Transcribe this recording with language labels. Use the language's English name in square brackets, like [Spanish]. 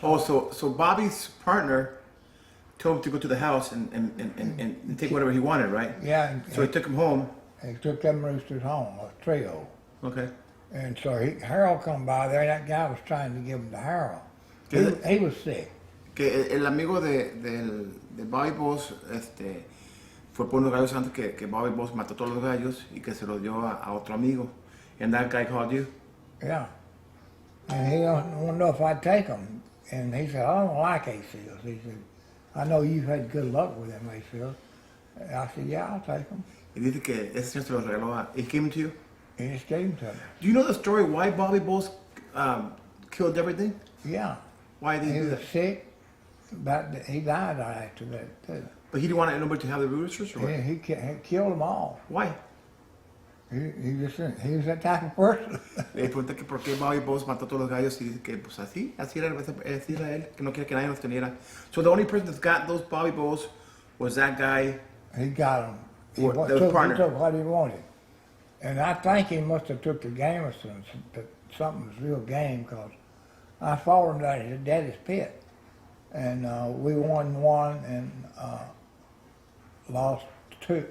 [English] Oh, so Bobby's partner told him to go to the house and take whatever he wanted, right? yeah, and So he took him home. he took them roosters home, a trio. Okay. And so Harold come by there, and that guy was trying to give them to Harold. He was sick. [Spanish] Que el amigo de Bobby Bowles fue por unos gallos antes que Bobby Bowles mató todos los gallos y que se los dio a otro amigo. [English] And that guy called you? Yeah. And he wanted to know if I'd take them. And he said, I don't like ACLs. He said, I know you've had good luck with them ACLs. And I said, yeah, I'll take them. [Spanish] Y dice que ese señor se los regaló [English] he gave them to you? He just gave them to me. Do you know the story why Bobby Bowles killed everything? Yeah. Why did he He do was that? sick, but he died right after that, too. But he didn't want anybody to have the roosters? Or what? He killed them all. Why? He was that type of person. [Spanish] Le pregunté que por qué Bobby Bowles mató todos los gallos y dice que pues así era él, que no quiere que nadie los teniera. [English] So the only person that's got those Bobby Bowles was that guy. He got them. He What, the partner? took what he wanted. And I think he must have took the Gamersons to something was real game because I followed him down to his daddy's pit, and we won one and lost two.